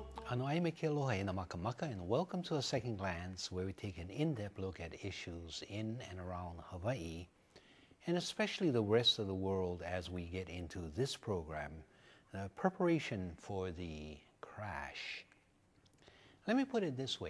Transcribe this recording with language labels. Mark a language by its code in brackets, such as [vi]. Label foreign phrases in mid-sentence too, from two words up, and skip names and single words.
[haw] Ano ai me ke aloha e na makamaka, [en] and welcome to A Second Glance, where we take an in-depth look at issues in and around Hawaii, and especially the rest of the world as we get into this program, the preparation for the crash. Let me put it this way.